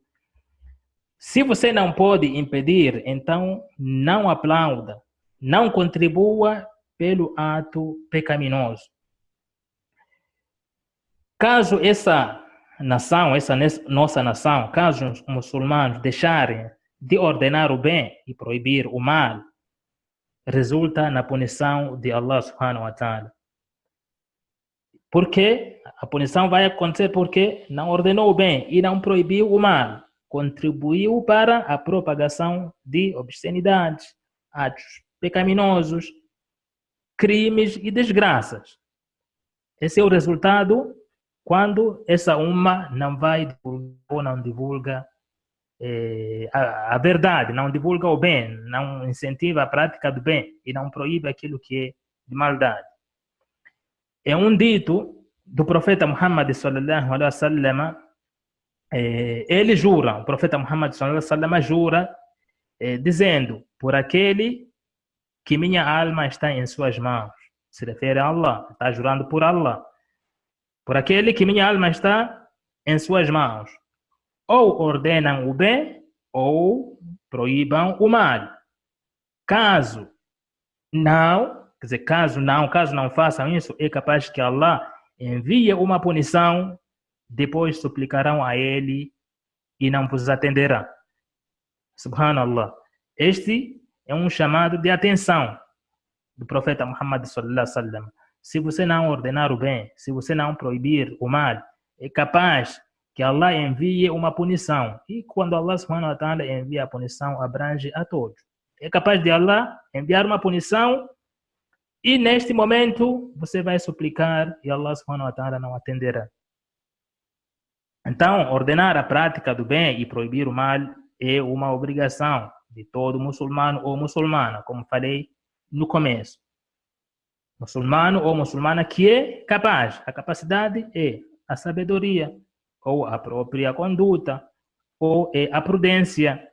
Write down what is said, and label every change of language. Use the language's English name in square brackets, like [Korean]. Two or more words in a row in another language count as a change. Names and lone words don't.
[Portuguese] Se você não pode impedir, então não aplauda, não contribua pelo ato pecaminoso. Caso essa nação, essa nossa nação, caso os muçulmanos deixarem de ordenar o bem e proibir o mal, resulta na punição de Allah [Arabic] سبحانه وتعالى. [Portuguese] Porque a punição vai acontecer porque não ordenou o bem e não proibiu o mal. Contribuiu para a propagação de obscenidades, atos pecaminosos, crimes e desgraças. Esse é o resultado quando essa umma não vai divulgar ou não divulga a verdade, não divulga o bem, não incentiva a prática do bem e não proíbe aquilo que é de maldade. É um dito do profeta Muhammad [Arabic] صلى الله عليه وسلم. [Portuguese] Ele jura, o profeta Muhammad [Arabic] صلى الله عليه وسلم [Portuguese] jura, dizendo, por aquele que minha alma está em suas mãos. Se refere a Allah, está jurando por Allah. Por aquele que minha alma está em suas mãos. Ou ordenam o bem, ou proíbam o mal. Caso não façam isso, é capaz que Allah envie uma punição, depois suplicarão a ele e não vos atenderá. Subhanallah. Este é um chamado de atenção do profeta Muhammad [Arabic] صلى الله عليه وسلم. [Portuguese] Se você não ordenar o bem, se você não proibir o mal, é capaz que Allah envie uma punição. E quando Allah [Arabic] سبحانه وتعالى [Portuguese] envia a punição, abrange a todos. É capaz de Allah enviar uma punição e neste momento você vai suplicar e Allah [Arabic] سبحانه وتعالى [Portuguese] não atenderá. Então, ordenar a prática do bem e proibir o mal é uma obrigação de todo muçulmano ou muçulmana, como falei no começo. Muçulmano ou muçulmana que é capaz. A capacidade é a sabedoria, ou a própria conduta, ou é a prudência.